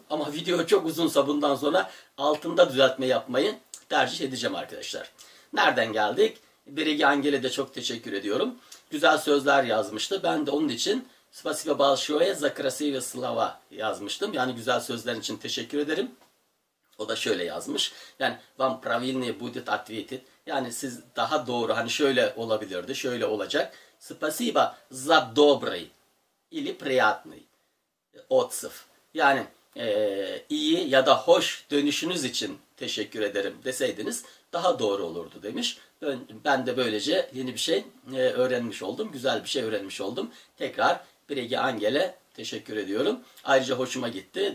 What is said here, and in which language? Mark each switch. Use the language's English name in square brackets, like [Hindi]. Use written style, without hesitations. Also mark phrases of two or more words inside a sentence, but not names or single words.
[Turkish] Ama video çok uzunsa bundan sonra altında düzeltme yapmayı tercih edeceğim arkadaşlar. Nereden geldik? Biregi Angel'e de çok teşekkür ediyorum. Güzel sözler yazmıştı. Ben de onun için [Russian] Спасибо большое за красивые слова [Turkish] yazmıştım. Yani güzel sözler için teşekkür ederim. O da şöyle yazmış. Yani [Russian] вам правильнее будет ответить. [Turkish] Yani siz daha doğru, hani şöyle olabilirdi, şöyle olacak. [Russian] Спасибо за добрый или приятный отзыв. [Turkish] Yani iyi ya da hoş dönüşünüz için teşekkür ederim deseydiniz daha doğru olurdu demiş. Ben de böylece yeni bir şey öğrenmiş oldum. Güzel bir şey öğrenmiş oldum. Tekrar Biregi Angel'e teşekkür ediyorum. Ayrıca hoşuma gitti.